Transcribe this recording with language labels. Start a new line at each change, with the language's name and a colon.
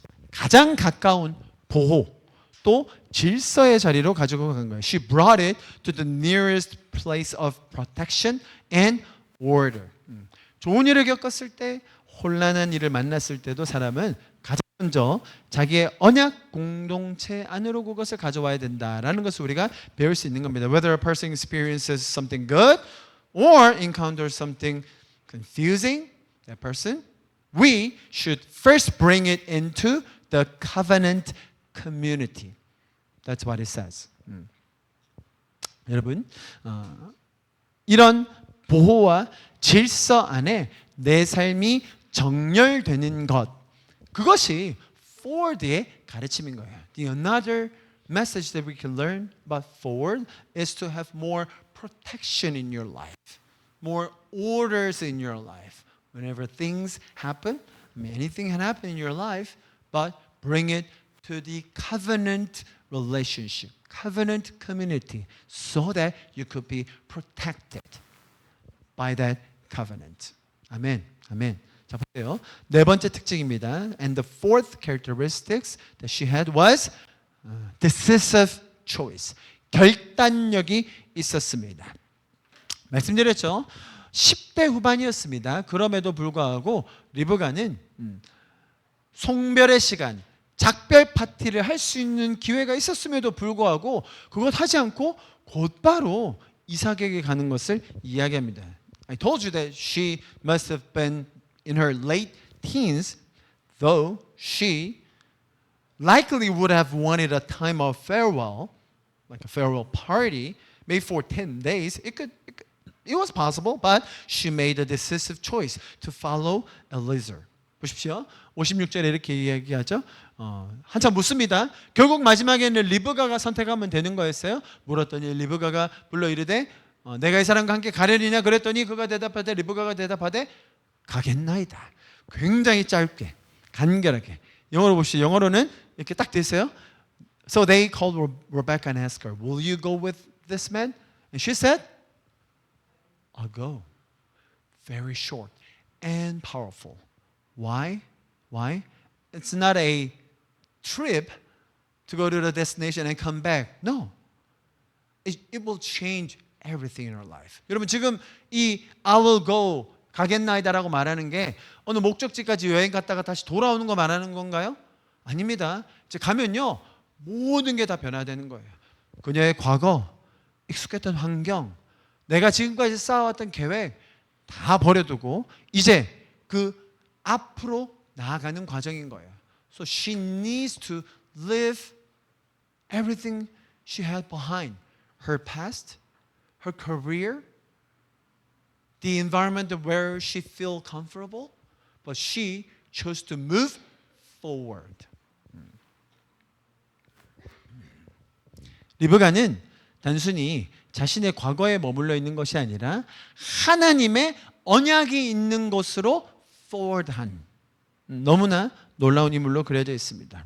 Korean: 가장 가까운 보호 또 질서의 자리로 가지고 간 거예요.
English: She brought it to the nearest place of protection and order.
Korean: 좋은 일을 겪었을 때, 혼란한 일을 만났을 때도 사람은 가장 먼저 자기의 언약 공동체 안으로 그것을 가져와야 된다라는 것을 우리가 배울 수 있는 겁니다.
English: Whether a person experiences something good or encounters something confusing, that person, we should first bring it into the covenant community. That's what it says.
Korean: 여러분, 이런 보호와 질서 안에 내 삶이 정렬되는 것, 그것이 Ford의 가르침인 거예요.
English: The another message that we can learn about Ford is to have more protection in your life, more orders in your life. Whenever things happen, anything can happen in your life, but bring it to the covenant relationship, covenant community, so that you could be protected by that covenant.
Korean: 아멘, 아멘. 자, 보세요. 네 번째 특징입니다.
English: And the fourth characteristics that she had was decisive choice.
Korean: 결단력이 있었습니다. 말씀드렸죠. 10대 후반이었습니다. 그럼에도 불구하고 리브가는 송별의 시간, 작별 파티를 할 수 있는 기회가 있었음에도 불구하고 그것 하지 않고 곧바로 이삭에게 가는 것을 이야기합니다.
English: I told you that she must have been in her late teens, though she likely would have wanted a time of farewell, like a farewell party, maybe for 10 days. It was possible, but she made a decisive choice to follow Eliezer.
Korean: 보십시오. 56절에 이렇게 이야기하죠. 한참 묻습니다. 결국 마지막에는 리브가가 선택하면 되는 거였어요. 물었더니 리브가가 불러 이르되 내가 이 사람과 함께 가려니냐 그랬더니 그가 대답하되 리브가가 대답하되 가겠나이다. 굉장히 짧게 간결하게. 영어로 보시죠. 영어로는 이렇게 딱 돼 있어요.
English: So they called Rebecca and asked her, "Will you go with this man?" And she said, "I'll go." Very short and powerful. Why? Why? It's not a trip to go to the destination and come back. No. It will change everything in our life.
Korean: 여러분 지금 이
English: I will go
Korean: 가겠나이다라고 말하는 게 어느 목적지까지 여행 갔다가 다시 돌아오는 거 말하는 건가요? 아닙니다. 이제 가면요 모든 게 다 변화되는 거예요. 그녀의 과거, 익숙했던 환경, 내가 지금까지 쌓아왔던 계획 다 버려두고 이제 그 앞으로 나아가는 과정인 거예요.
English: So she needs to live everything she had behind. Her past, her career, the environment where she feel comfortable, but she chose to move forward.
Korean: 리브가는 단순히 자신의 과거에 머물러 있는 것이 아니라 하나님의 언약이 있는 곳으로 forward한 너무나 놀라운 인물로 그려져 있습니다.